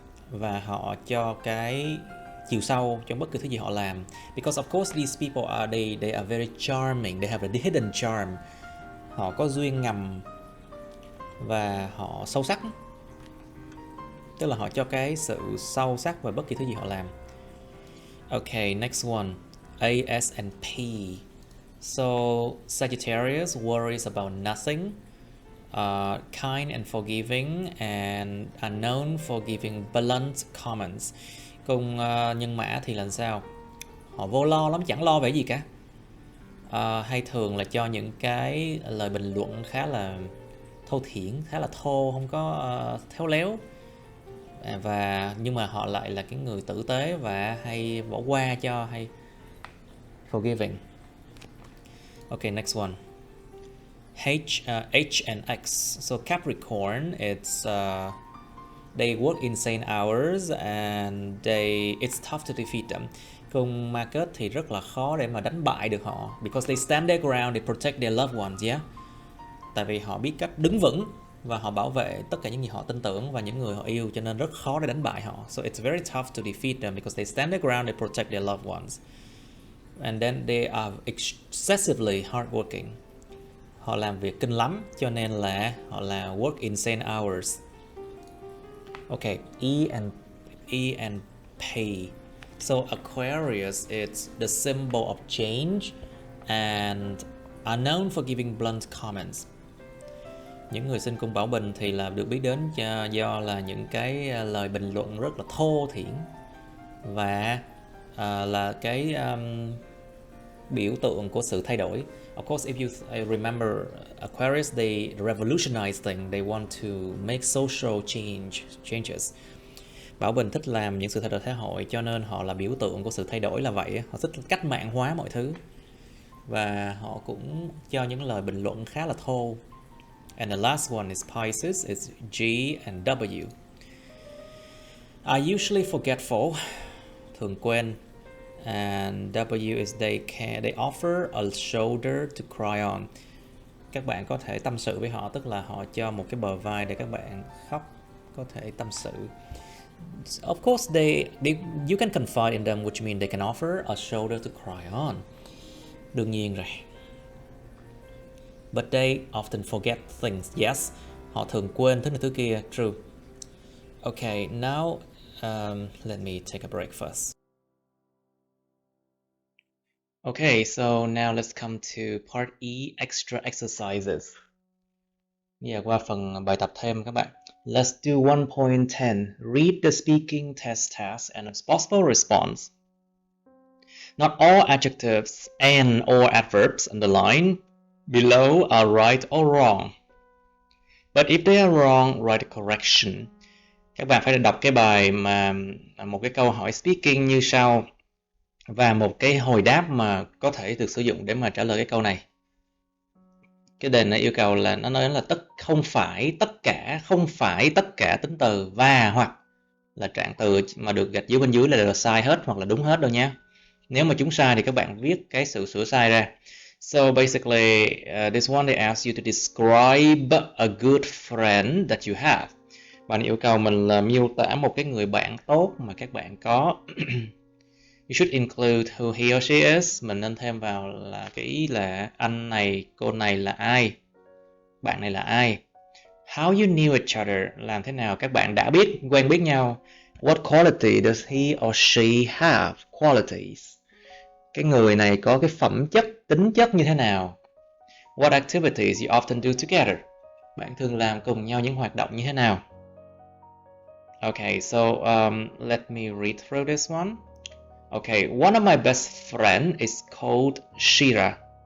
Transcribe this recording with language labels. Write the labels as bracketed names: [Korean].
[Vietnamese] Và họ cho cái chiều sâu trong bất cứ thứ gì họ làm. [English] Because of course these people they are very charming, they have a hidden charm. [Vietnamese] Họ có duyên ngầm và họ sâu sắc. Tức là họ cho cái sự sâu sắc vào bất kỳ thứ gì họ làm. [English] Okay, next one. A, S, and P. So Sagittarius worries about nothing. Kind and forgiving and are known for giving blunt comments. [Vietnamese] Cung nhân mã thì là sao? Họ vô lo lắm, chẳng lo về gì cả. Hay thường là cho những cái lời bình luận khá là thô thiển, khá là thô, không có khéo léo. Nhưng mà họ lại là cái người tử tế và hay bỏ qua cho, hay forgiving. [English] Okay, next one. H and X. So Capricorn, it's they work insane hours and it's tough to defeat them. [Vietnamese] Cung ma kết thì rất là khó để mà đánh bại được họ, [English] because they stand their ground, they protect their loved ones, yeah. [Vietnamese] Tại vì họ biết cách đứng vững và họ bảo vệ tất cả những gì họ tin tưởng và những người họ yêu, cho nên rất khó để đánh bại họ. [English] So it's very tough to defeat them because they stand their ground, they protect their loved ones. And then they are excessively hardworking. [Vietnamese] Họ làm việc kinh lắm, cho nên là họ là [English] work insane hours. Okay, E and P. So Aquarius, it's the symbol of change and are known for giving blunt comments. [Vietnamese] Những người sinh cung Bảo Bình thì là được biết đến do là những cái lời bình luận rất là thô thiển và là cái biểu tượng của sự thay đổi. [English] Of course, if you remember Aquarius, they revolutionize things. They want to make social changes. [Vietnamese] Bảo Bình thích làm những sự thay đổi xã hội, cho nên họ là biểu tượng của sự thay đổi là vậy. Họ thích cách mạng hóa mọi thứ. Và họ cũng cho những lời bình luận khá là thô. [English] And the last one is Pisces. It's G and W. Are usually forgetful, [Vietnamese] thường quên. [English] And W is they offer a shoulder to cry on. [Vietnamese] Các bạn có thể tâm sự với họ, tức là họ cho một cái bờ vai để các bạn khóc, có thể tâm sự. [English] Of course, you can confide in them, which means they can offer a shoulder to cry on. [Vietnamese] Đương nhiên rồi. [English] But they often forget things. [Vietnamese] Yes, họ thường quên thứ này thứ kia. [English] True. Okay, now let me take a break first. Okay, so now let's come to part E, extra exercises. [Vietnamese] Bây giờ qua phần bài tập thêm các bạn. [English] Let's do 1.10. Read the speaking test task and its possible response. Not all adjectives and or adverbs underlined below are right or wrong. But if they are wrong, write a correction. [Vietnamese] Các bạn phải đọc cái bài mà một cái câu hỏi speaking như sau và một cái hồi đáp mà có thể được sử dụng để mà trả lời cái câu này. Cái đề này yêu cầu là nó nói là không phải tất cả tính từ và hoặc là trạng từ mà được gạch dưới bên dưới là sai hết hoặc là đúng hết đâu nha. Nếu mà chúng sai thì các bạn viết cái sự sửa sai ra. [English] So basically, this one they ask you to describe a good friend that you have. [Vietnamese] Bạn yêu cầu mình là miêu tả một cái người bạn tốt mà các bạn có. [English] You should include who he or she is. [Vietnamese] Mình nên thêm vào là cái ý là anh này, cô này là ai, bạn này là ai. [English] How you knew each other, [Vietnamese] làm thế nào các bạn đã quen biết nhau. [English] What quality does he or she have? Qualities. [Vietnamese] Cái người này có cái phẩm chất, tính chất như thế nào. [English] What activities you often do together? [Vietnamese] Bạn thường làm cùng nhau những hoạt động như thế nào. [English] Okay, so let me read through this one. Okay, one of my best friends is called Shira.